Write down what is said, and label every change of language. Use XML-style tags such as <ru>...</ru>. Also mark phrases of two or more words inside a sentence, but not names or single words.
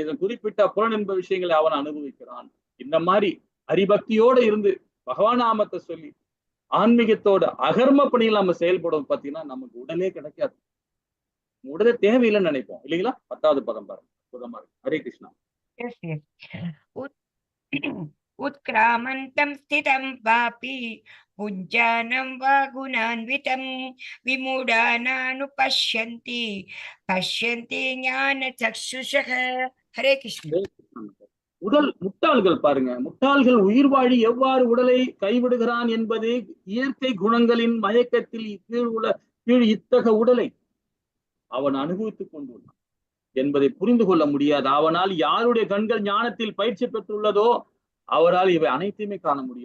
<ta>இதன் குறிப்பிட்ட புலன் என்ப விஷயங்களை அவன் அனுபவிக்கிறான். இந்த மாதிரி ஹரிபக்தியோட இருந்து பகவான் நாமத்தை சொல்லி ஆன்மீகத்தோட அகர்ம பணியில் நம்ம செயல்படும் பாத்தீங்கன்னா நமக்கு உடலே கிடைக்காது. உடனே தேவையில்லைன்னு நினைப்போம், இல்லைங்களா? 10வது பதம் பாருங்க.</ta> <sa>हरे कृष्ण. उत्क्रामन्तं स्थितं वापि पुञ्जानं वा गुणान्वितं विमूढानानुपश्यन्ति पश्यन्ति ज्ञानचक्षुषः. हरे कृष्ण.</sa> <ta>உடல் முட்டாள்கள் பாருங்க, முட்டாள்கள் உயிர் வாழி எவ்வாறு உடலை கைவிடுகிறான் என்பது இயற்கை குணங்களின் மயக்கத்தில் கீழ் இத்தக உடலை அவன் அனுபவித்துக் கொண்டுள்ளான் என்பதை புரிந்து கொள்ள முடியாது. அவனால் யாருடைய கண்கள் ஞானத்தில் பயிற்சி பெற்றுள்ளதோ அவரால் இவை அனைத்தையுமே காண முடியும்.</ta>